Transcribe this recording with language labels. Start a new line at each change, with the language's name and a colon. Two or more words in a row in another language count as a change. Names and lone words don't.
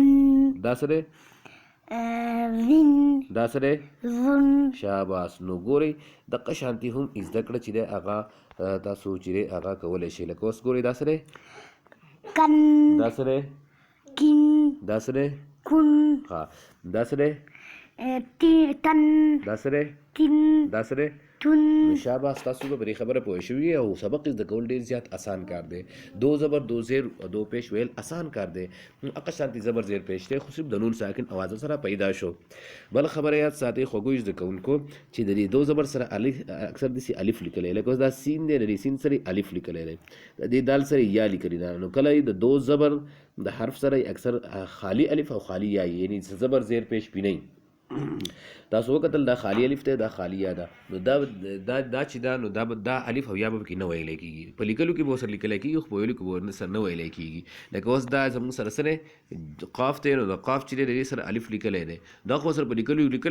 Pashto: دا سره وین دا سره ون شاباس نو ګورئ دغه شانتي هم زده کړه چې دی هغه تاسو چې دی هغه کولی شئ لکه اوس ګورئ دا سره کن دا سره کین دا سره کن ها دا سره تن دا سره تین دا سره تون شاباس تاسو به پرې خبره پوه شوي او سبق زده کول ډېر زیات آسان کار دی دو زبر دو زیر دو پیش ویل آسان کار دی هغه شانتي زبر زیر پیش دی خو صرف د نون ساکن اواز سره پیدا شو بل خبره یاد ساتئ خوږو زده کوونکو چې د دې دو زبر سره الف اکثر داسې الف لیکلی لکه اوس دا سین دی د دې سین سره الف لیکلی دی د دې دال سره یا لیکلی ده نو کله د دو زبر د حرف سره اکثر خالی الف او خالی یا یعنی زبر زیر پیش پی نه تاسو وکتل دا خالی الف ته دا خالی یا ده نو دا چې دا نو دا الف او یا به پکې نه ویلی کېږي په لیکلو کې به ورسره لیکلی کېږي خو په ویلو کې به ورسره نه ویلی کېږي لکه اوس دا زموږ سره څه دی قاف دی نو د قاف چې دی د دې سره الف لیکلی دی دا خو ورسره په لیکلو لیکلی